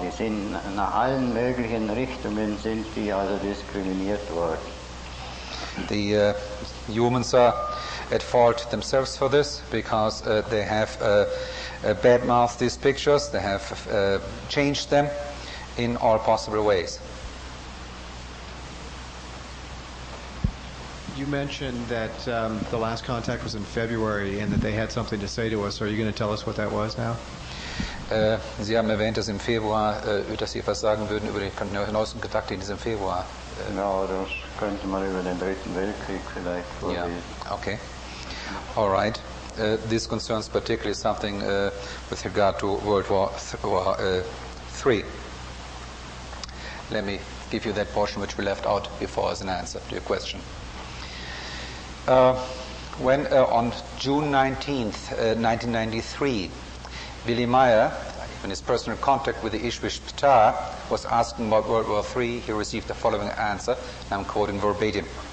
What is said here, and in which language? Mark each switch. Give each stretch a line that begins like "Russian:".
German: Die sind nach allen möglichen Richtungen sind die also diskriminiert worden.
English: The humans are at fault themselves for this because they have bad-mouthed these pictures, they have changed them in all possible ways. You mentioned that the last contact was in February and that they had something to say to us. Are you going to tell us what that was now?
German: Sie haben erwähnt, dass im Februar, dass Sie etwas sagen würden über den neuesten Kontakt in diesem Februar. Ja, das könnte man über den Dritten Weltkrieg vielleicht vorlesen.
English: Yeah. Okay. All right. This concerns particularly something with regard to World War III. Let me give you that portion which we left out before as an answer to your question. When on June 19th, 1993, Billy Meier, in his personal contact with the Ishwish Ptar, was asking about World War III, he received the following answer, and I'm quoting verbatim.